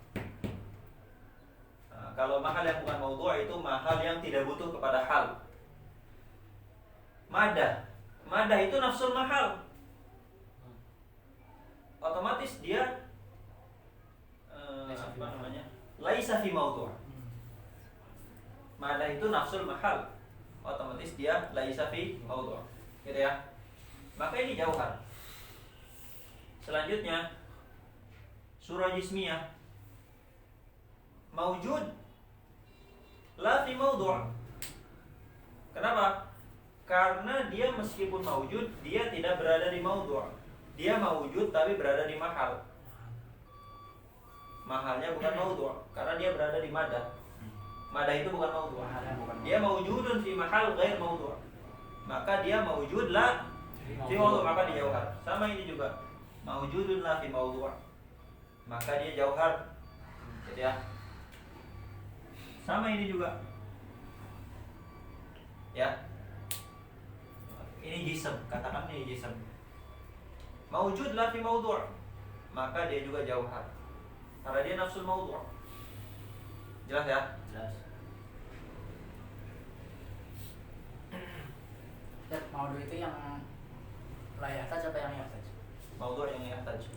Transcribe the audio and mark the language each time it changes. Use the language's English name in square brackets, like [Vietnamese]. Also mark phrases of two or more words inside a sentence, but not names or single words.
[Indonesian] Nah, kalau mahal yang bukan mawdu' itu mahal yang tidak butuh kepada hal. Madah itu [Arabic] نفس المحل. [Indonesian] Otomatis dia apa namanya? [Arabic] ليس في موضوع'. [Indonesian] Madah itu nafsul mahal. Otomatis dia [Arabic] ليس في موضوع'. [Indonesian] Gitu ya. Maka ini jauhar. Selanjutnya surah jismiyah. [Arabic] موجود لا في موضوع'. [Indonesian] Kenapa? Karena dia meskipun mawjud, dia tidak berada di mawdu'. Dia mawjud tapi berada di mahal. Mahalnya bukan mawdu', karena dia berada di madah. Madah itu bukan mawdu'. [Arabic] Dia موجود في محل غير موضوع'. [Indonesian] Maka dia [Arabic] موجود لا في موضوع', [Indonesian] maka dia jauhar. Sama ini juga. [Arabic] موجود لا في موضوع'. [Indonesian] Maka dia jauhar. Gitu ya. Sama ini juga. Ya. Ini jism, katakan ini jism. [Arabic] موجود لا في موضوع', [Indonesian] maka dia juga jauhar. Karena dia [Arabic] نفس الموضوع'. [Indonesian] Jelas ya? Jelas. Dan mawdu itu yang layak saja apa yang yahtaj? Mawdu' yang yahtaj.